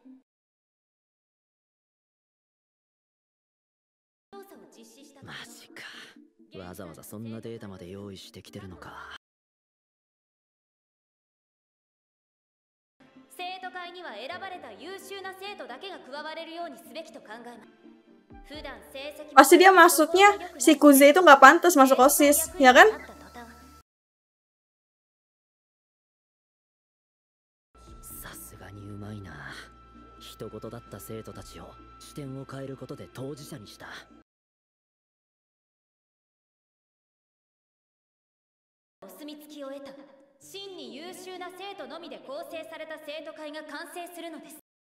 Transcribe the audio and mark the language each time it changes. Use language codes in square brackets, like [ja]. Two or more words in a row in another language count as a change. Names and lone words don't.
[ja] 調査を実施した。マジか。わざわざそんなデータまで用意してきてるのか。生徒会には選ばれた優秀な生徒だけが加われるようにすべきと考えます。 [id] Pasti dia maksudnya si Kuze itu nggak pantas masuk OSIS, ya kan? [ja] さすがにうまいな。人事だった生徒たちを視点を変えることで当事者にした。お墨付きを得た真に優秀な生徒のみで構成された生徒会が完成するのです。